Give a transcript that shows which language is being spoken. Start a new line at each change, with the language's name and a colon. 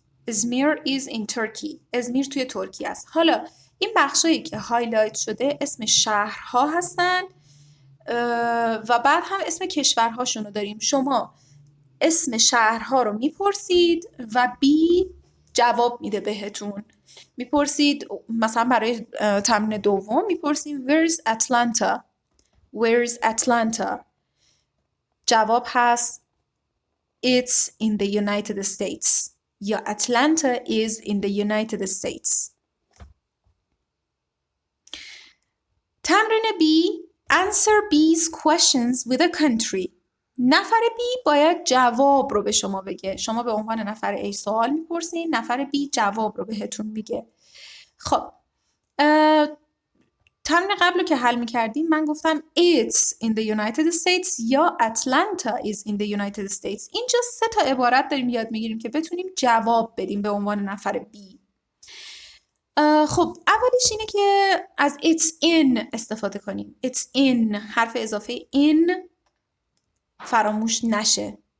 English: Izmir is in Turkey.
Persian: ازمیر توی ترکیه است. حالا این بخشایی که هایلایت شده اسم شهرها هستن و بعد هم اسم کشورهاشون رو داریم. شما اسم شهرها رو میپرسید و بی جواب میده بهتون. میپرسید مثلا برای تمرین دوم میپرسیم
English: Where's Atlanta؟ Where's Atlanta؟
Persian: جواب هست
English: It's in the United States یا Atlanta is in the United States. تمرین B Answer B's questions with a country.
Persian: نفر B باید جواب رو به شما بگه. شما به عنوان نفر A سوال میپرسین، نفر B جواب رو بهتون میگه. خب تمرین قبل رو که حل میکردیم من گفتم
English: It's in the United States یا Atlanta is in the United States.
Persian: اینجا 3 تا عبارت داریم یاد میگیریم که بتونیم جواب بدیم به عنوان نفر B. خب اولیش اینه که از it's in استفاده کنیم.
English: it's in
Persian: حرف اضافه in فراموش نشه.